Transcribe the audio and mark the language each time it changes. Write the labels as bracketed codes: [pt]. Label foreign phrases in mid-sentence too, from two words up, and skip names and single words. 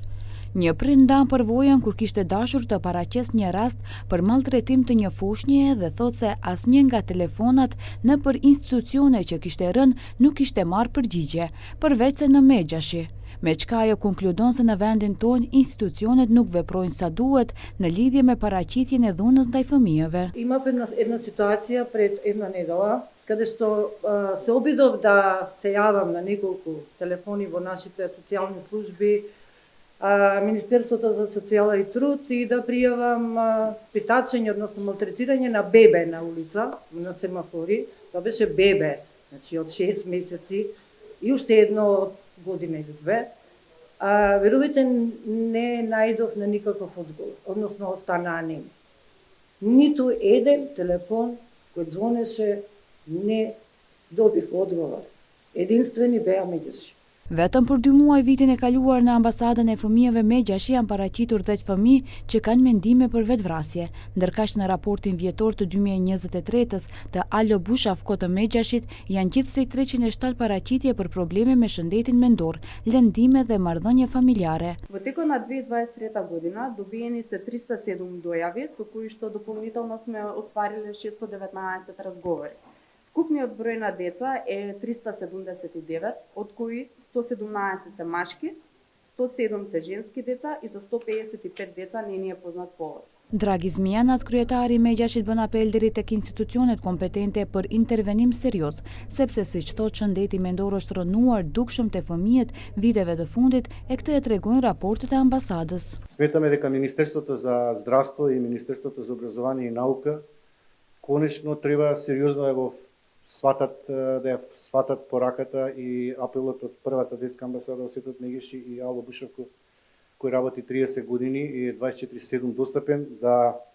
[sq] Një prind ndan përvojën kur kishte dashur të paraqes një rast për maltretim të një foshnjeje dhe thot se asnjë nga telefonat nëpër institucione që kishte rënë nuk kishte marrë përgjigje, përveç se në Megjashi. Me çka ajo konkludon se në vendin tonë institucionet nuk veprojnë sa duhet në lidhje me paraqitjen e dhunës ndaj fëmijëve. [mk] Има една ситуация пред една недела, каде што се обидов да се јавам на неколку телефони во нашите социјални служби, Министерството за социјала и труд и да пријавам притачање, односно малтретирање на бебе на улица, на семафори. Тоа беше бебе, значи од 6 месеци и уште едно од година или две. Верувајте, не најдов на никаков одговор, односно остана анем. Ниту еден телефон кој звонеше не добив одговор. Единствени беа Megjashi. [sq] Vetëm për 2 muaj vitin e kaluar në ambasadën e fëmijëve Megjashi janë paraqitur 10 fëmijë që kanë mendime për vetvrasje, ndërkaq në raportin vjetor të 2023-s të Alo Bushafko të Megjashit janë gjithsej 307 paraqitje për probleme me shëndetin mendor, lëndime dhe marrëdhënie familjare. [mk] Во текот на 2023 година добиени се 307 дојави, со кои што дополнително сме оствариле 619 разговори. Вкупниот број на деца е 379, од кои 117 се машки, 107 се женски деца и за 155 деца не ни е познат повод. [sq] Dragi Zmianas, kryetari i Megjashit, bën apel deri tek institucionet kompetente për intervenim serioz, sepse siç thotë shëndeti mendor është rënuar dukshëm te fëmijët viteve të fundit e këtë e tregojnë raportet e ambasadës. [mk] Сметаме дека Министерството за здравство и Министерството за образование и наука конечно треба сериозно да ја сватат пораката и апелот од првата детска амбасада во светот Megjashi и Ало Бушавко, кој работи 30 години и е 24/7 достапен, да